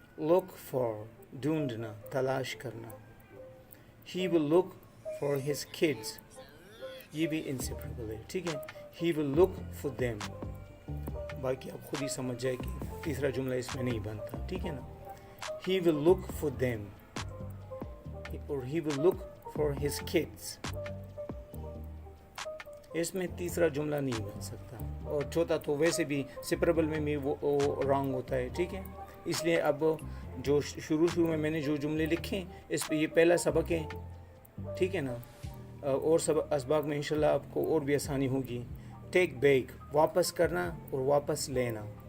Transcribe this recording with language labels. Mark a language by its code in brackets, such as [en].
[hi] look for, ढूंढना, तलाश करना. [en] He will look for his kids, [hi] ये भी inseparable है, ठीक है. [en] He will look for them. [hi] बाकी आप खुद ही समझ जाए कि तीसरा जुमला इसमें नहीं बनता, ठीक है ना. [en] He will look for them और he will look for his kids. [hi] इसमें तीसरा जुमला नहीं बन सकता. और चौथा तो वैसे भी सेपरेबल में भी वो रॉन्ग होता है, ठीक है. इसलिए अब जो शुरू में मैंने जो जुमले लिखे इस पे ये पहला सबक है, ठीक है ना. और सब असबाक में इंशाल्लाह आपको और भी आसानी होगी. टेक बैक, वापस करना और वापस लेना.